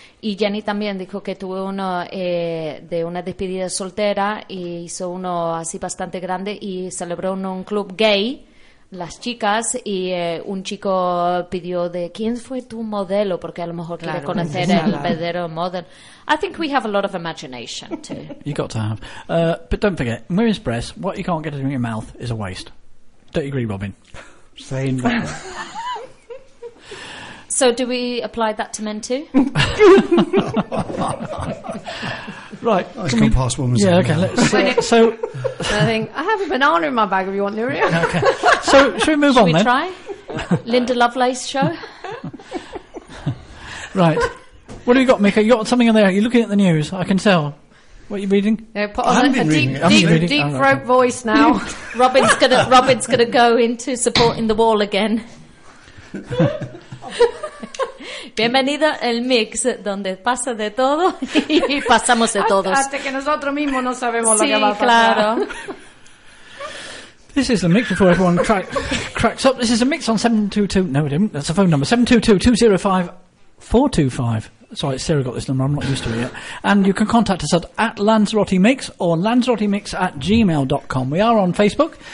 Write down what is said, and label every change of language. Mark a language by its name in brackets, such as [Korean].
[Spanish] Y Jenny también dijo que tuvo uno de una despedida soltera y hizo uno así bastante grande y celebró uno un club gay. Las chicas y un chico pidió de quién fue tu modelo porque a lo mejor claro, quiere conocer el verdadero modelo. [English] I think we have a lot of imagination too. You got to have, but don't forget, women's breasts. What you can't get in your mouth is a waste. Don't you agree, Robin? Same. So do we apply that to men too? Right. Oh, it's gone past women's. Yeah, okay. Let's, so I think I have a banana in my bag if you want, Nuria. Okay. So should we move should on we then? Should we try? Linda Lovelace show? Right. What have you got, Mika? You got something in there? You're looking at the news. I can tell. What are you reading? Yeah, put on a deep throat voice now. Robin's gonna go into supporting the wall again. [Spanish] Bienvenido el mix donde pasa de todo y pasamos de todos. Hasta que nosotros mismos no sabemos sí, lo que va a pasar. Claro. [English] This is the mix before everyone cracks up. This is a mix on 722. No, it didn't. That's the phone number. 722-205-425. Sorry, Sarah got this number. I'm not used to it yet. And you can contact us at LanzarotteMix or LanzarotteMix@gmail.com. We are on Facebook.